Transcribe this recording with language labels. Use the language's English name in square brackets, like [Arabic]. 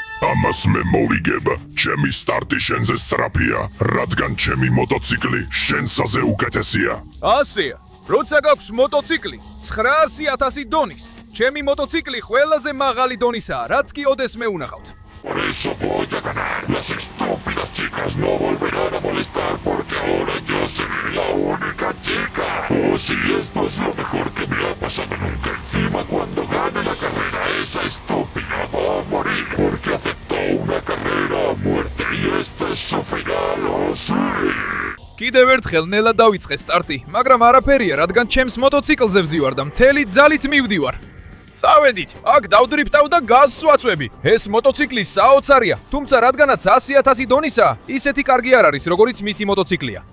[Georgian] ამას მე მოვიგებ. ჩემი სტარტი შენზე სწრაფია, რადგან ჩემი მოტოციკლი შენსაზე უკეთესია. ასეა. როცა გაქვს მოტოციკლი 900,000 დონის, ჩემი მოტოციკლი ყველაზე მაღალი დონისაა, რაც კი ოდესმე უნახავთ. [Spanish] Por eso voy a ganar. Las estúpidas chicas no volverán a molestar porque ahora yo seré la única chica. Oh, sí, esto es lo mejor que me ha pasado nunca. Encima, cuando gane la carrera, esa estúpida va a morir porque aceptó una carrera a muerte y este es su final. Oh, sí. [Georgian] კიდევ ერთხელ ნელა დავიწყე სტარტი, მაგრამ არაფერია, რადგან ჩემს მოტოციკლზე ვზივარ და მთელი ძალით მივდივარ. წავედით, აქ დავდრიფტავ და გაზს ვაწვევი. ეს მოტოციკლი საოცარია, თუმცა რადგანაც 100,000 დონისაა, ისეთი კარგი არ არის, როგორიც მისი მოტოციკლია.